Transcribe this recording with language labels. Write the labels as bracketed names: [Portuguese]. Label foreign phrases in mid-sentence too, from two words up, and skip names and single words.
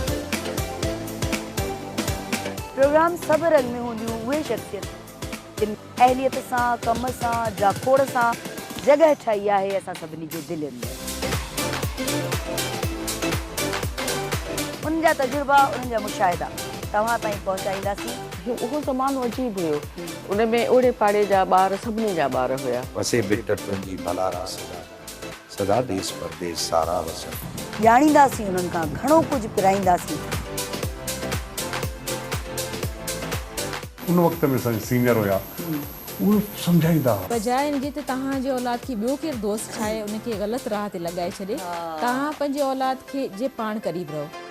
[Sindhi] प्रोग्राम सबरन में हूंदियूं उहे शख्सियत जिन अहलियत सां, कम सां, जाखोड़ सां जॻह ठाही आहे असां सभिनी जे दिलनि में। उन्हनि जा तजुर्बा, उन्हनि जा मुशाहिदा तव्हां ताईं पहुचाईंदासीं। उहो ज़मानो अजीब हुयो, उन में ओड़े पाड़े जा ॿार सभिनी जा ॿार हुया। वसे बिटटनि जी भलारा सदा देश परदेश सारा वसन। ॼाणींदासीं उन्हनि खां घणो कुझु पिराईंदासीं। उन वक़्त में असांजा सीनियर हुया, उहे सम्झाईंदा हुआ। बजाए इनजे त तव्हांजे औलाद खे ॿियो केरु दोस्त ठाहे उनखे ग़लति राह ते लॻाए छॾे, तव्हां पंहिंजे औलाद खे जे पाण क़रीब रहो।